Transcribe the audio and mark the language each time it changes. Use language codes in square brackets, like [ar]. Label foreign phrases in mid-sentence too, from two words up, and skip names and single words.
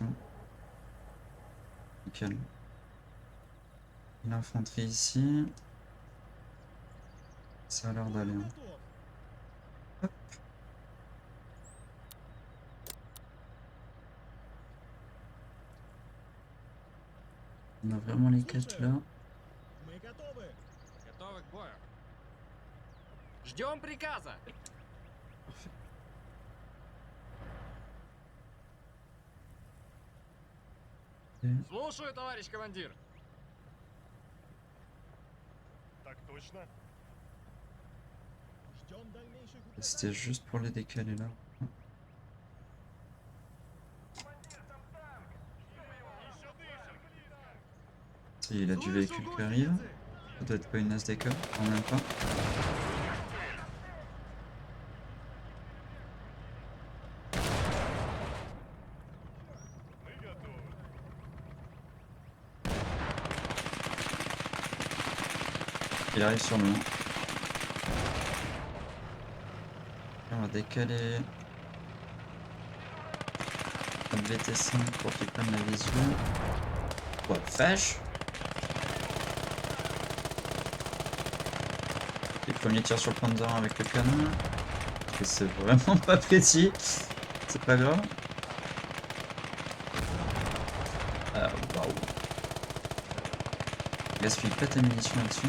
[fr] Nickel. L'infanterie ici. Ça a l'air d'aller. Hein. Hop. On a vraiment les 4 là. [ru] Мы готовы. Готовы к бою. Ждем приказа. [fr] Parfait. Et [ru] Слушаю, товарищ командир. Так точно. Ждем дальнейших [fr] c'était juste pour les décaler là. Ça y est, il a du véhicule qui arrive. Ça doit être pas une SDK, en même pas. [ru] Мы готовы. [fr] Il arrive sur nous. On va décaler le VT5 pour qu'il prenne la visu. [en] What the [fr] vache. Les premiers tirs sur le Panzer avec le canon. Et c'est vraiment pas précis. C'est pas grave. Ah waouh. Gaspille pas ta munition là-dessus.